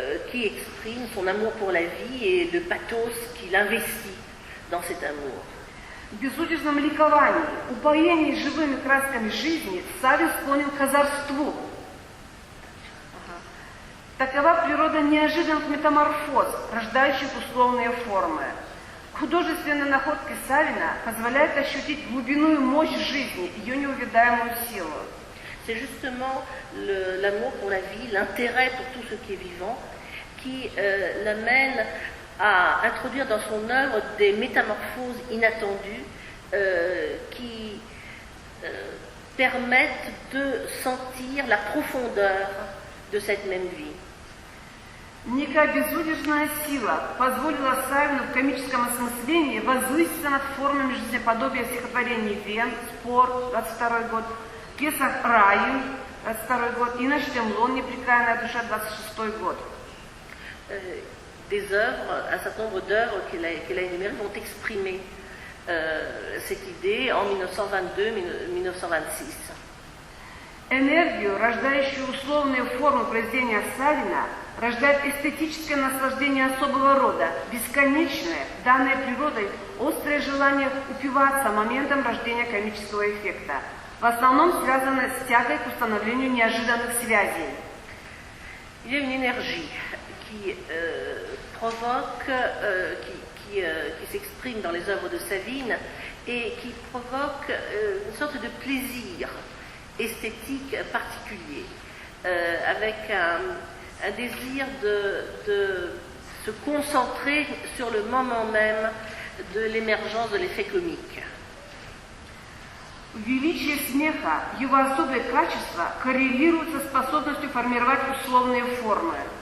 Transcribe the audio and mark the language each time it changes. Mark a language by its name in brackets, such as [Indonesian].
[French] qui exprime son amour pour la vie et le pathos qu'il investit dans cet amour. [Russian] В безудержном ликовании, упоении живыми красками жизни, Савин склонен к озорству. Такова природа неожиданных метаморфоз, рождающих условные формы. Художественные находки Савина позволяют ощутить глубину и мощь жизни, ее неувядаемую силу. [French] C'est justement l'amour pour la vie, l'intérêt pour tout ce qui est vivant, qui l'amène à introduire dans son œuvre des métamorphoses inattendues qui permettent de sentir la profondeur de cette même vie. [Russian] Некая безудержная сила позволила Савину в комическом осмыслении возвыситься над формами жизнеподобия стихотворений «Вен», «Спор» 22 год, пьеса «Раю» 22 год и «Наш Темлон. Непрекаянная душа» 26 год. [French] Des œuvres, un certain nombre d'œuvres qu'il a énumérées vont exprimer cette idée en 1922-1926. [Russian] Энергию, рождающую условные формы произведения Савина, рождает эстетическое наслаждение особого рода, бесконечное, данное природой, острое желание упиваться моментом рождения комического эффекта, в основном связанное с тягой к установлению неожиданных связей. [French] Il y a une énergie qui provoque, qui s'exprime dans les œuvres de Savine et qui provoque une sorte de plaisir esthétique particulier, avec un désir de se concentrer sur le moment même de l'émergence de l'effet comique. [Russian] Величие смеха, его особые качества коррелируют со способностью формировать условные формы.